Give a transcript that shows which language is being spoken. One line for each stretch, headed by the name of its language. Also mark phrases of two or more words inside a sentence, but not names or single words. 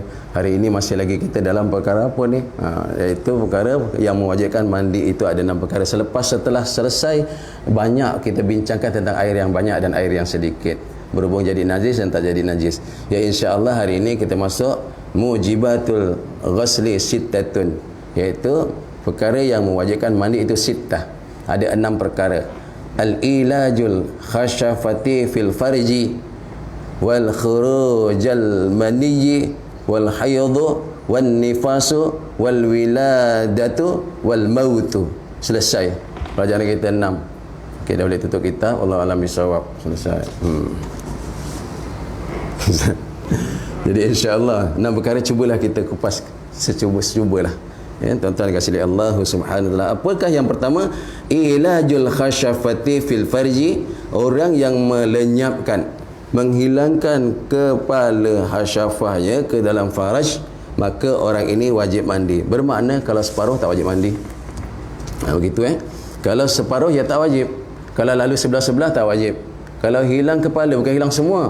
Malay: Hari ini masih lagi kita dalam perkara apa ni? Iaitu perkara yang mewajibkan mandi. Itu ada 6 perkara. Setelah selesai banyak kita bincangkan tentang air yang banyak dan air yang sedikit. Berhubung jadi najis dan tak jadi najis. Ya
Arabic: إن شاء الله
Malay: hari ini kita masuk
Arabic: موجبات الغسل ستة,
Malay: iaitu perkara yang mewajibkan mandi itu sittah. Ada 6 perkara.
Arabic: إيلاج الحشفة في الفرج والخروج المني والحيض والنفاس والولادة والموت.
Malay: Selesai pelajaran kita 6. Okey, dah boleh tutup kitab.
Arabic: والله أعلم بالصواب.
Malay: Selesai. Jadi
Arabic: إن شاء الله
Malay: 6 perkara cubalah kita kupas secuba-cubalah. Ya, tuan-tuan kasih oleh Allah
Arabic: سبحانه وتعالى.
Malay: Apakah yang pertama?
Arabic: إيلاج الحشفة في الفرج,
Malay: orang yang melenyapkan, menghilangkan kepala hasyafahnya ke dalam faraj, maka orang ini wajib mandi. Bermakna kalau separuh tak wajib mandi. Begitu Kalau separuh ya tak wajib. Kalau lalu sebelah-sebelah tak wajib. Kalau hilang kepala, bukan hilang semua.